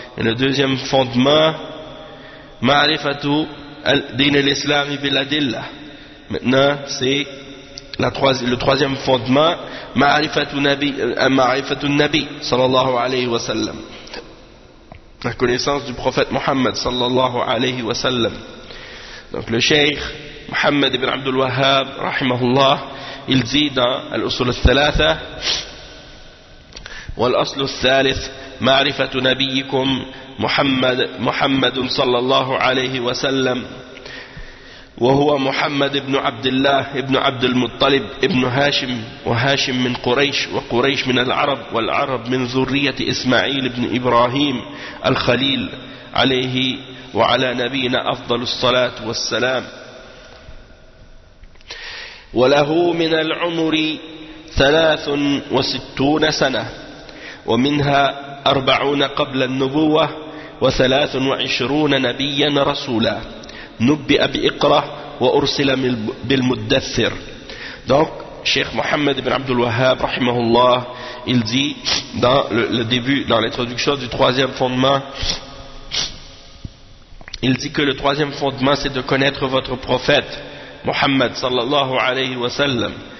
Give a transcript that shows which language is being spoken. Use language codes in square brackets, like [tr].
[fr] Et le deuxième fondement, [ar] ma'rifatu al-din al-Islam bil adilla. [fr] Maintenant, c'est le troisième fondement, [ar] ma'rifatu nabi [fr] sallallahu alayhi wa sallam. La connaissance du prophète Muhammad sallallahu alayhi wa sallam. Donc le cheikh Muhammad ibn Abdul Wahhab rahimahullah, il dit dans al-usul al-thalatha [ar] wal-asl al-thalith ma'rifatu nabiyikum [fr] Muhammad sallallahu alayhi wa sallam [ar] وهو محمد ابن عبد الله ابن عبد المطلب ابن هاشم وهاشم من قريش وقريش من العرب والعرب من ذرية إسماعيل ابن إبراهيم الخليل عليه وعلى نبينا أفضل الصلاة والسلام وله من العمر 63 سنة ومنها 40 قبل النبوة 23 نبيا رسولا نُبِّئَ بِإِقْرَةٍ وَأُرْسِلَ بِالْمُدَّثِّرِ. [fr] Donc, Cheikh Mohammed ibn Abdul Wahhab, rahimahullah, il dit dans le début, dans l'introduction du troisième fondement, il dit que le troisième fondement, c'est de connaître votre prophète, Mohammed sallallahu alayhi wa sallam.